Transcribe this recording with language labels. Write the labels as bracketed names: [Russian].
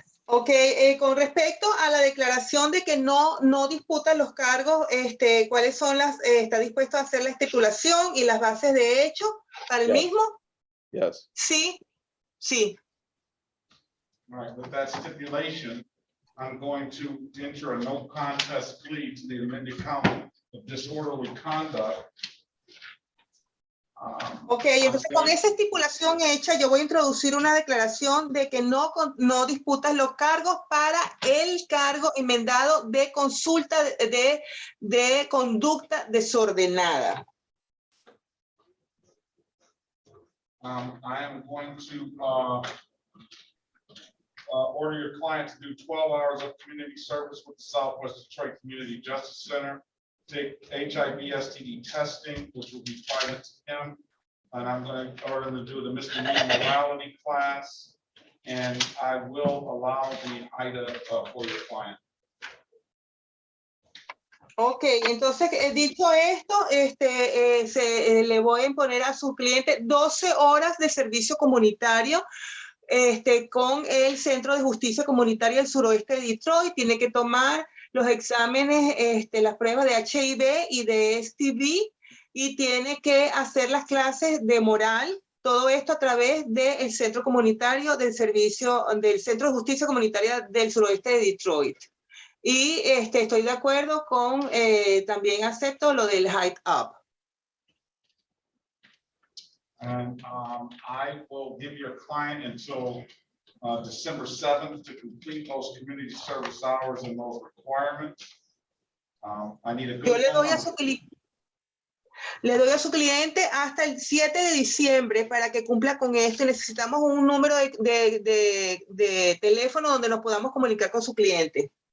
[Spanish] Ok, con respecto a la declaración de que no disputa los cargos, ¿cuáles son está dispuesto a hacer la estipulación y las bases de hecho para el mismo? [English] Yes. [Spanish] Sí, sí. [English] All right, with that stipulation, I'm going to enter a no contest plea to the amended count of disorderly conduct. [Spanish] Ok, entonces con esa estipulación hecha, yo voy a introducir una declaración de que no disputas los cargos para el cargo enmendado de consulta de conducta desordenada. [English] I am going to order your client to do 12 hours of community service with the Southwest Detroit Community Justice Center, take HIV STD testing, which will be private to him. And I'm going to order him to do the misdemeanor morality class. And I will allow the IDA for your client. [Spanish] Ok, entonces dicho esto, le voy a imponer a su cliente 12 horas de servicio comunitario con el Centro de Justicia Comunitaria del Suroeste de Detroit. Tiene que tomar los exámenes, las pruebas de HIV y de STD y tiene que hacer las clases de moral. Todo esto a través del Centro Comunitario del Centro de Justicia Comunitaria del Suroeste de Detroit. Y estoy de acuerdo con, también acepto lo del Hike Up. [English] And I will give your client until December 7th to complete those community service hours and those requirements. I need a good [Spanish] Yo le doy a su cliente hasta el 7 de diciembre para que cumpla con esto. Necesitamos un número de teléfono donde nos podamos comunicar con su cliente.